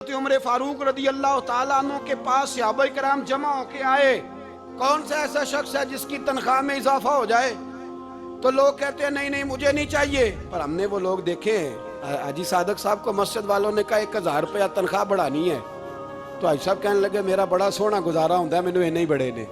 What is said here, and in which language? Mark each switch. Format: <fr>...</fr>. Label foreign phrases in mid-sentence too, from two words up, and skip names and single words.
<ur>عمر فاروق</ur> <ar>رضي الله تعالى عنه</ar> <ur>کے پاس صحابہ کرام جمع ہو کے آئے. کون سا ایسا شخص ہے جس کی تنخواہ میں اضافہ ہو جائے? تو لوگ کہتے ہیں نہیں نہیں مجھے نہیں چاہیے۔ پر ہم نے وہ لوگ دیکھے ہیں، حاجی صادق صاحب کو مسجد والوں نے کہا 1000 روپیہ تنخواہ بڑھانی ہے، تو حاجی صاحب کہنے لگے میرا بڑا سوہنا گزارا ہوتا ہے، میں نے نہیں بڑے نے.</ur>